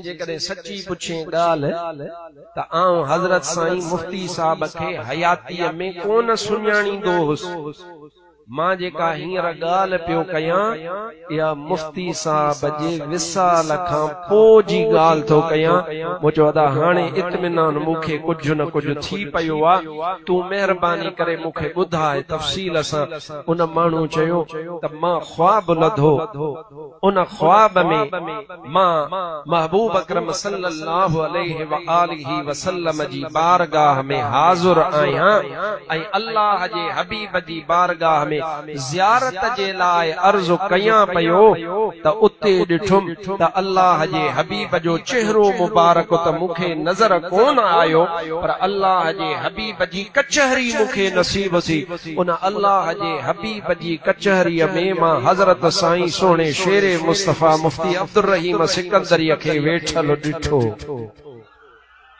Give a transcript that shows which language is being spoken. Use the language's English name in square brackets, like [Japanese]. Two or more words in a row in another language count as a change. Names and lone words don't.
[Sindhi] जेकॾहिं सची पुछे ॻाल्हि त आउं हज़रत साईं मुफ्ती साहब खे हयातीअ में कोन सुञाणींदो हुउसि मां जेका हींअर ॻाल्हि पियो कयां इहा मुफ्ती साहब जे विसाल खां पोइ जी ॻाल्हि थो कयां मूं चयो अदा हाणे इत्मिनान मूंखे कुझु न कुझु थी पियो आहे तूं महिरबानी करे मूंखे ॿुधाए तफ़सील सां उन माण्हू चयो त मां ख्वाब लधो उन ख्वाब में मां महबूब अकरम [Arabic] صلى الله عليه و آله وسلم [Sindhi] जी बारगाह में हाज़िर आहियां ऐं अल्लाह जे हबीब जी बारगाह में ज़ियारत जे लाइ अर्ज़ु कयां पियो त उते ॾिठुम त अल्लाह जे हबीब जो चेहरो मुबारक त मूंखे नज़र कोन आयो पर अल्लाह जे हबीब जी कचहरी मूंखे नसीब थी उन अल्लाह जे हबीब जी कचहरीअ में मां हज़रत साईं सोणे शेरे मुस्तफ़ा मुफ्ती अब्दुर रहीम सिकंदरीअ खे वेठल ॾिठो